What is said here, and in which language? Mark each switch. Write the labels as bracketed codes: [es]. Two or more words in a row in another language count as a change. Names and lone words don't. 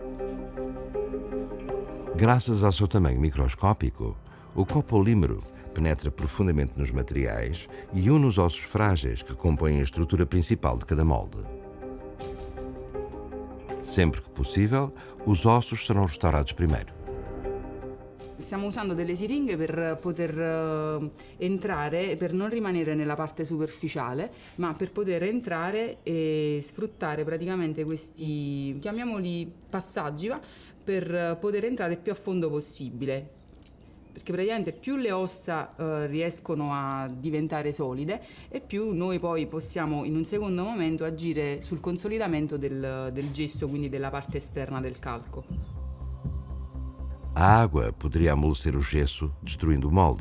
[pt] Graças ao seu tamanho microscópico, o copolímero penetra profundamente nos materiais e une os ossos frágeis que compõem a estrutura principal de cada molde. Sempre que possível, os ossos serão restaurados primeiro. [it] Stiamo usando delle siringhe per poter entrare, per non rimanere nella parte superficiale, ma per poter entrare e sfruttare praticamente questi, chiamiamoli passaggi, per poter entrare più a fondo possibile. Perché praticamente più le ossa riescono a diventare solide e più noi poi possiamo in un secondo momento agire sul consolidamento del gesso, quindi della parte esterna del calco. [pt] A água poderia amolecer o gesso, destruindo o molde.